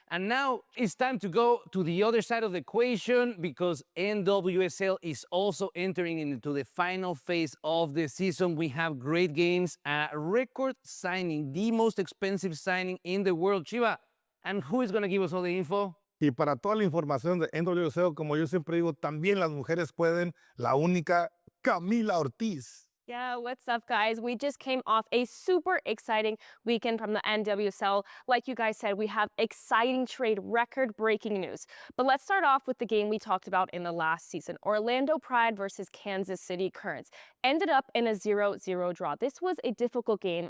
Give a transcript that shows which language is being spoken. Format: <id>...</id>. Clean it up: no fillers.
<en>And now it's time to go to the other side of the equation because NWSL is also entering into the final phase of the season. We have great games, a record signing, the most expensive signing in the world. Chiva, and who is going to give us all the info?</en> <es>Y para toda la información de NWSL, como yo siempre digo, también las mujeres pueden, la única Camila Ortiz.</es> <en>Yeah, what's up, guys? We just came off a super exciting weekend from the NWSL. Like you guys said, we have exciting trade, record-breaking news. But let's start off with the game we talked about in the last season. Orlando Pride versus Kansas City Currents. Ended up in a 0-0 draw. This was a difficult game.</en>